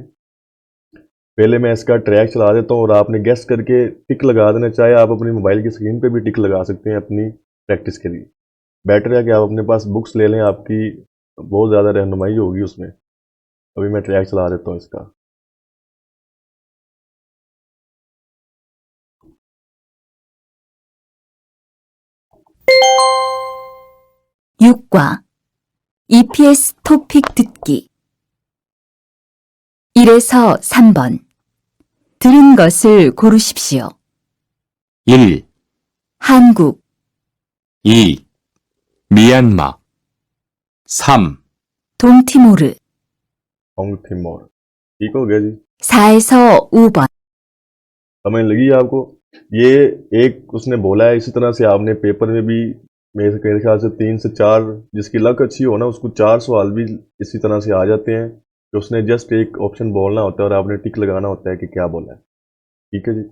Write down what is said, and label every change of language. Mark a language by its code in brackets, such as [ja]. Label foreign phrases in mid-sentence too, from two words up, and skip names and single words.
[ur] پہلے میں اس کا ٹریک چلا دیتا ہوں اور آپ نے گیس کر کے ٹک لگا دینا، چاہے آپ اپنی موبائل کی سکرین پہ بھی ٹک لگا سکتے ہیں اپنی پریکٹس کے لیے. بیٹر ہے کہ آپ اپنے پاس بکس لے لیں، آپ کی بہت زیادہ رہنمائی ہوگی اس میں. ابھی میں ٹریک چلا دیتا ہوں اس کا. [ko] 육과 EPS 토픽 듣기 1에서 3번 들은 것을 고르십시오. 1, 한국, 2, 미얀마, 3, 동티모르 [ur] اونگتھیمور، ٹھیک ہو گیا جی. [ko] 4에서 5번 [ur] سمجھ لگی آپ کو. یہ ایک اس نے بولا ہے، اسی طرح سے آپ نے پیپر میں بھی میرے خیال سے 3 سے 4، جس کی لک اچھی ہو نا، اس کو 4 سوال بھی اسی طرح سے آ جاتے ہیں کہ اس نے جسٹ ایک آپشن بولنا ہوتا ہے اور آپ نے ٹک لگانا ہوتا ہے کہ کیا بولا ہے، ٹھیک ہے جی.